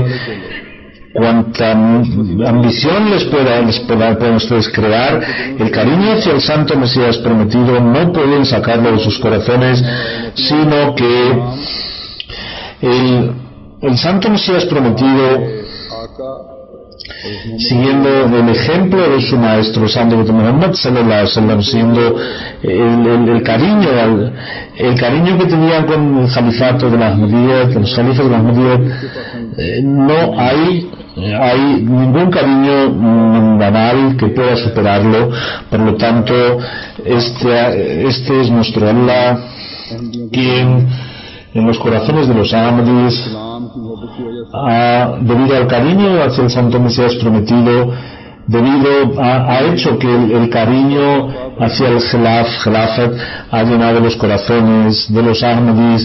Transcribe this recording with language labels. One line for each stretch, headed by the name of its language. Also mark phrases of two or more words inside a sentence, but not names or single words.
Spanish: Cuanta ambición les puedan ustedes crear, el cariño hacia el Santo Mesías prometido no pueden sacarlo de sus corazones, sino que el Santo Mesías prometido, siguiendo el ejemplo de su maestro Santo Muhammad
Arabic: صلى الله عليه وسلم,
Spanish: siguiendo el cariño que tenían con el califato de la Ahmadiyyat, los califas de la Ahmadiyyat, no hay ningún cariño banal que pueda superarlo. Por lo tanto, este es nuestro Allah, quien en los corazones de los Ahmadis, debido al cariño hacia el Santo Mesías prometido, ha hecho que el cariño hacia el Khilafat ha llenado los corazones de los Ahmadis.